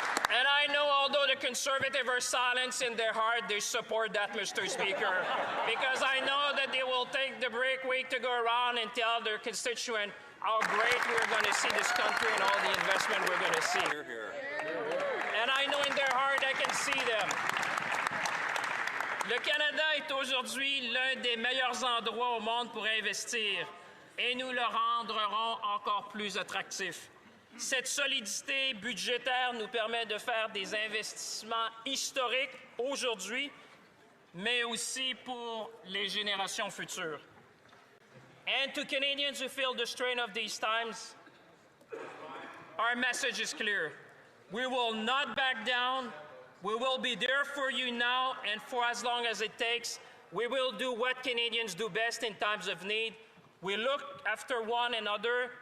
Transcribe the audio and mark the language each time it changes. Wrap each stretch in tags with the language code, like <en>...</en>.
<en>And I know, although the Conservatives are silent in their heart, they support that, Mr. Speaker, because I know that they will take the break week to go around and tell their constituent how great we're going to see this country and all the investment we're going to see. And I know in their heart I can see them.</en> <fr>Le Canada est aujourd'hui l'un des meilleurs endroits au monde pour investir et nous le rendrons encore plus attractif. Cette solidité budgétaire nous permet de faire des investissements historiques aujourd'hui, mais aussi pour les générations futures.</fr> <en>And to Canadians who feel the strain of these times, our message is clear. We will not back down. We will be there for you now and for as long as it takes. We will do what Canadians do best in times of need. We look after one another.</en>